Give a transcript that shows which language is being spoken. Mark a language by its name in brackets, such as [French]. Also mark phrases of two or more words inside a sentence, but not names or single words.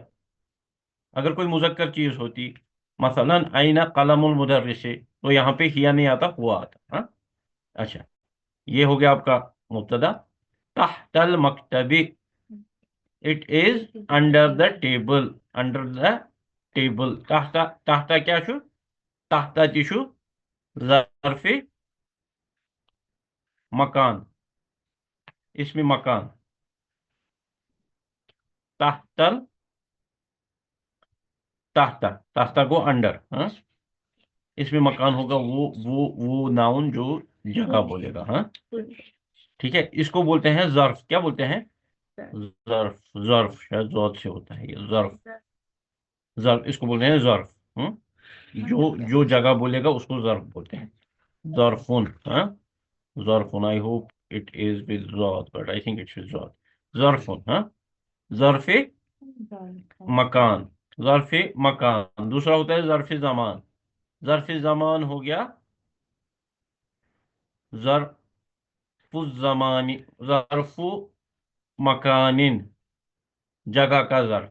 [Urdu] اگر کوئی مذکر چیز ہوتی، مثلا [Arabic] این قلم المدرس، [Urdu] تو یہاں پہ ہیا نہیں آتا، ہوا آتا. ہاں اچھا، یہ ہو گیا آپ کا مبتدا. [Arabic] تحت المکتب، [English] it is under the table. under the table. [Kashmiri] تحت کیا چھو؟ تحت تہ چھو ظرف مکان، [Urdu] اس میں مکان. تحت تحت کو انڈر، ہاں، اس میں مکان ہوگا وہ ناؤن جو جگہ بولے گا. ہاں ٹھیک ہے، اس کو بولتے ہیں ظرف. کیا بولتے ہیں؟ ظرف. ظرف شاید ذات سے ہوتا ہے یہ ظرف. ظرف اس کو بولتے ہیں ظرف. جو جگہ بولے گا اس کو ظرف بولتے ہیں. ظرفن. ہاں ظرفن. [English] I hope it is with dhat but I think it's with dhat. [Urdu] ظرفن. ہاں ظرف مکان. ظرف مکان. دوسرا ہوتا ہے ظرف زمان. ظرف زمان ہو گیا ظرف الزمان، ظرف مکان، جگہ کا ظرف.